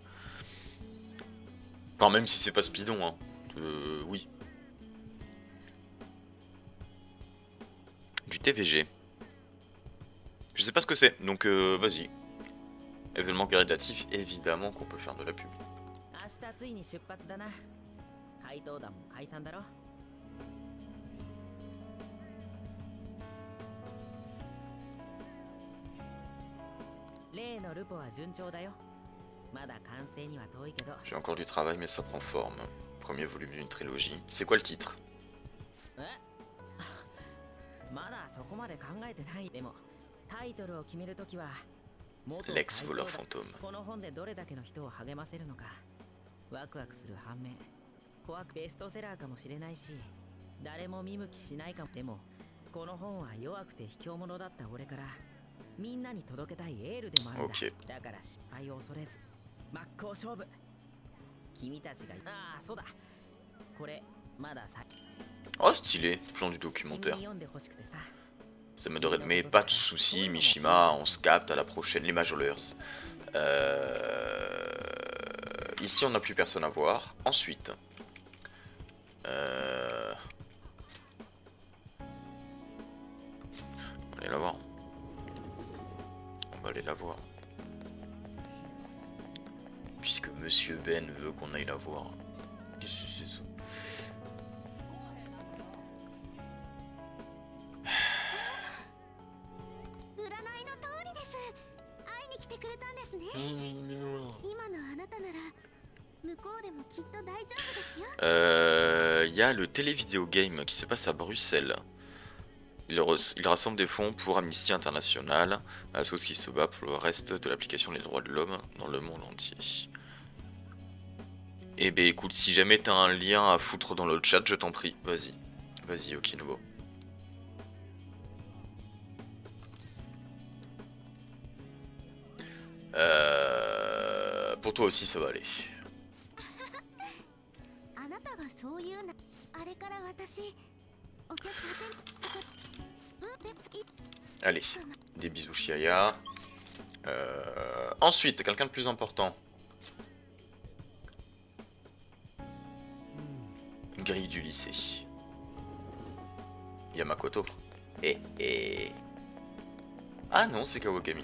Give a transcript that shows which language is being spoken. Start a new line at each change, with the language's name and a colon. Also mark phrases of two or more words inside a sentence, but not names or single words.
French: Enfin, même si c'est pas Speedon, hein. Oui. Du TVG. Je sais pas ce que c'est, donc vas-y. Événement caritatif, évidemment qu'on peut faire de la pub.
Japanese: 明日ついに出発だな。怪盗団も解散だろ。例のルポは順調だよ。まだ完成には遠いけど。
French: J'ai encore du travail, mais ça prend forme. Premier volume d'une trilogie. C'est quoi le titre?
Japanese: えまだそこまで考えてない。でもタイトルを決めるときは元 Lex 怪盗
French: Voleur
Japanese: 団
French: Fantôme.
Japanese: この本でどれだけの人を励ませるのかワクワクする反面怖くベストセラーかもしれないし誰も見向きしないかも。でもこの本は弱くて卑怯者だった俺からみんなに届けたいエールでもあるんだ。 OK だから失敗を恐れず真っ向勝負。君たちがああそうだこれまださ
French: Oh, stylé. Plan du
Japanese: 君
French: documentaire.
Japanese: に読んでほしくてさ。
French: Ça m'adorait. Mais pas de soucis, Mishima. On se capte à la prochaine. Les Majoleurs. Ici, on n'a plus personne à voir. Ensuite. On va aller la voir. On va aller la voir. Puisque Monsieur Ben veut qu'on aille la voir. Qu'est-ce que c'est ça?
Japanese: 占いの通りです。会いに来てくれたんですね。今のあなたなら向こうでもきっと大丈夫ですよ。
French: Il y a le télévideo game qui se passe à Bruxelles. Il rassemble des fonds pour Amnesty International, l'association qui se bat pour le reste de l'application des droits de l'homme dans le monde entier. Eh ben écoute, si jamais t'as un lien à foutre dans le chat, je t'en prie, vas-y. Vas-y, Okinobo. Pour toi aussi, ça va aller.
Japanese: あなたがそういうなあれから私お客さん
French: Allez, des bisous Chiaya. Ensuite, quelqu'un de plus important. Grille du lycée. Yamakoto. Ah non, c'est Kawakami.